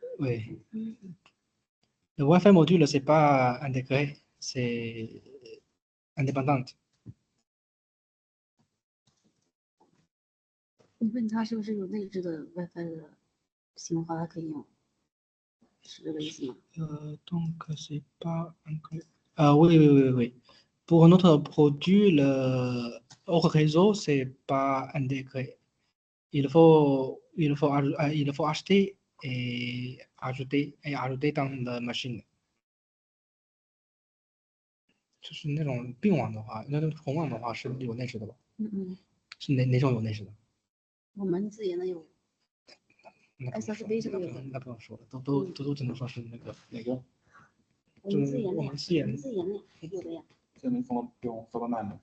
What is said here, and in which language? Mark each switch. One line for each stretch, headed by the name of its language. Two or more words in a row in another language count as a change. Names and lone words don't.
French: Oui. Le Wi-Fi module c'est pas intégré, c'est indépendant.
Chinese: 你问他是不是有内置的 WiFi 的型号，它可以用，是这个意思吗
French: ？Donc c'est pas inclus. Oui. Pour notre produit, le hors réseau, c'est pas intégré. Il faut acheter et ajouter dans la machine.
Chinese: 就是那种并网的话，那种重网的话是有内置的吧？是哪种有内置的？我们自研的有 SSD 这个有的。那不用说了，都只能说是那个哪个？我们自研的我呀，们自研的有的呀。现在用 Superman 的，